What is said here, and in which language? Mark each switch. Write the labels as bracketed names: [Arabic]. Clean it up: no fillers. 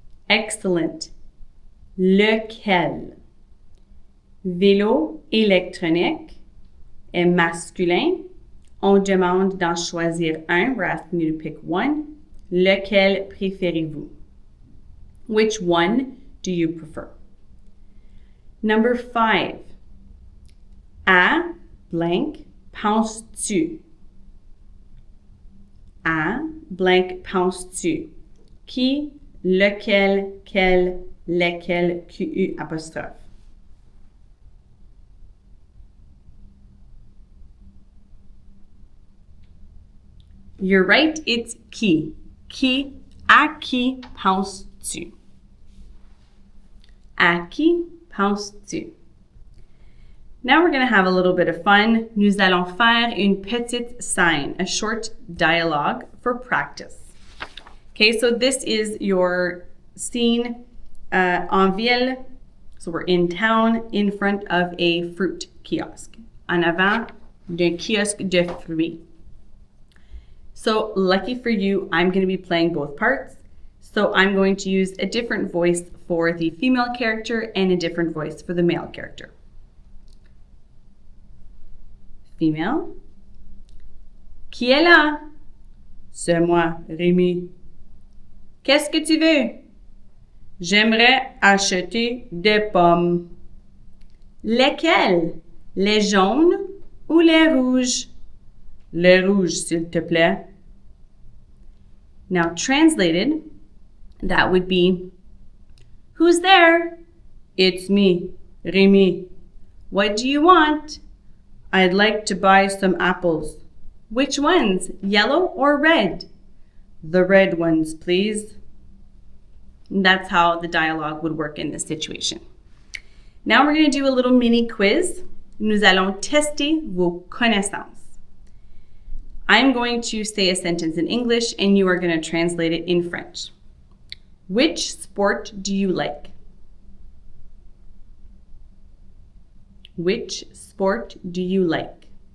[French] Excellent. Lequel? Vélo électronique est masculin. On demande d'en choisir un. [English] We're asking you to pick one. [French] Lequel préférez-vous? [English] Which one do you prefer? Number 5. [French] À blank penses-tu? À blank penses-tu? Qui, lequel, quel, lesquels, QU apostrophe? [English] You're right, it's qui. [French] Qui, à qui penses-tu? À qui penses-tu? [English] Now we're going to have a little bit of fun. [French] Nous allons faire une petite scène, [English] a short dialogue for practice. Okay, so this is your scene [French] en ville. [English] So we're in town in front of a fruit kiosk. [French] En avant d'un kiosque de fruits. [English] So lucky for you, I'm going to be playing both parts. So I'm going to use a different voice for the female character and a different voice for the male character. [French] Female. Qui est là? C'est moi, Rémi. Qu'est-ce que tu veux? J'aimerais acheter des pommes. Lesquelles? Les jaunes ou les rouges? Les rouges, s'il te plaît. [English] Now translated, that would be, who's there? It's me, Rémi. What do you want? I'd like to buy some apples. Which ones, yellow or red? The red ones, please. And that's how the dialogue would work in this situation. Now we're going to do a little mini quiz. [French] Nous allons tester vos connaissances. [English] I'm going to say a sentence in English and you are going to translate it in French. Which sport do you like? Which sport do you like?